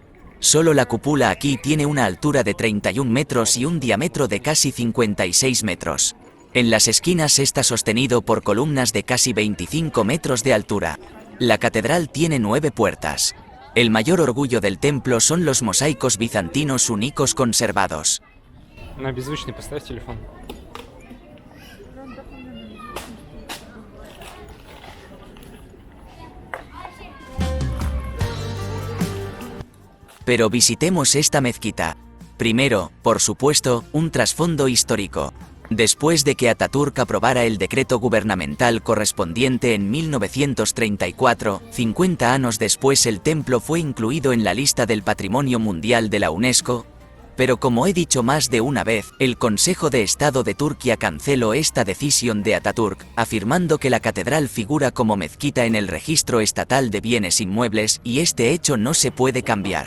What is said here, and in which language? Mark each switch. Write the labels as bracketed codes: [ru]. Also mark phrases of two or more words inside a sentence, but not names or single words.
[es] Solo la cúpula aquí tiene una altura de 31 metros y un diámetro de casi 56 metros. En las esquinas está sostenido por columnas de casi 25 metros de altura. La catedral tiene 9 puertas. El mayor orgullo del templo son los mosaicos bizantinos únicos conservados. [ru] На беззвучный поставь телефон. [es] Pero visitemos esta mezquita. Primero, por supuesto, un trasfondo histórico. Después de que Ataturk aprobara el decreto gubernamental correspondiente en 1934, 50 años después el templo fue incluido en la lista del Patrimonio Mundial de la UNESCO, pero como he dicho más de una vez, el Consejo de Estado de Turquía canceló esta decisión de Ataturk, afirmando que la catedral figura como mezquita en el Registro Estatal de Bienes Inmuebles y este hecho no se puede cambiar.